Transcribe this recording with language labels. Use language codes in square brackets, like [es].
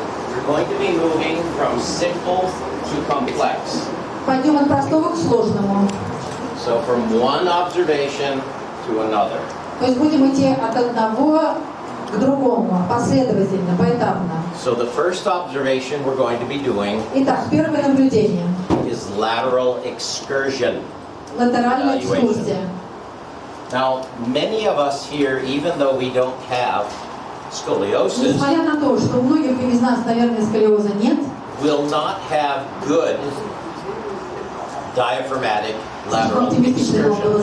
[en] we're going to be moving from simple to complex. [ru] Пойдем от простого к сложному. [en] So from one observation to another. [ru] То есть будем идти от одного к другому, последовательно, поэтапно. [en] So the first observation we're going to be doing [ru] Итак, первое наблюдение. [en] Is lateral excursion. [ru] Латеральная экскурсия. [en] Now, many of us here, even though we don't have Сколиозы, [ru] несмотря на то, что у многих из нас, наверное, сколиоза нет, [en] will not have good diaphragmatic lateral excursion.